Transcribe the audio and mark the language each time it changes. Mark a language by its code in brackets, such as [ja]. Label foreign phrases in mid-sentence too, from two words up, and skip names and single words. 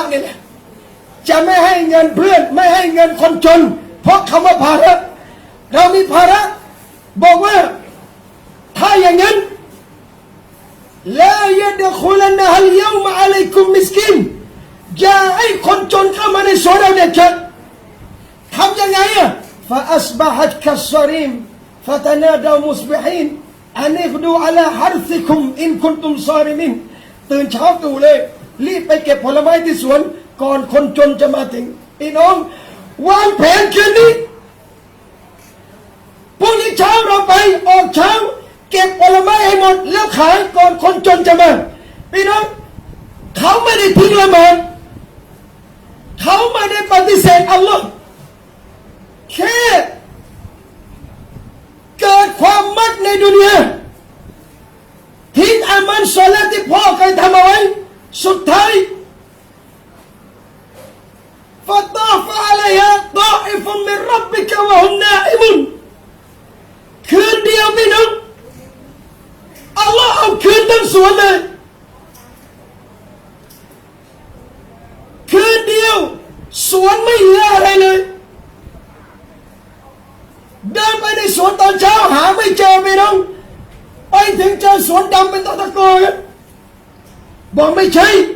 [th] นี่แหละจะไม่ให้เงินเพื่อนไม่ให้เงินคนจนเพราะคำว่าภาระเรา มีภาระบอกว่าถ้าอย่างนั้น [ar] لا يدخلنها اليوم عليكم مسكين [th] อย่าให้คนจนเข้ามาในสวนเราเด็ดขาดทำยังไงอ่ะ [ar] فأصبحت كالصريم فتنادوا مصبحين أن اغدوا على حرثكم إن كنتم صارمين [th] ตื่นเช้าตรู่เลยรีบไปเก็บผลไม้ที่สวนก่อนคนจนจะมาถึงพี่น้องวางแผนคืนนี้ พรุ่งนี้เช้าเราไปออกเช้าเก็บผลไม้ให้หมดแล้วขายก่อนคนจนจะมาพี่น้องเขาไม่ได้ทิ้งละหมาดเขาไม่ได้ปฏิเสธอัลลอฮ์แค่ เกิดความมักในดุนยาทิ้งอามันศอลาที่พ่อเคยทำเอาไว้สุดท้าย [ar] فطاف عليها طائف من ربك وهم نائمون [th] คืนเดียวพี่น้องอัลลอฮ์เอาคืนทั้งสวนเลยคืนเดียวสวนไม่เหลืออะไรเลยเดินไปในสวนตอนเช้าหาไม่เจอพี่น้องไปถึงเจอสวนดำเป็นตะกอกันบอกไม่ใช่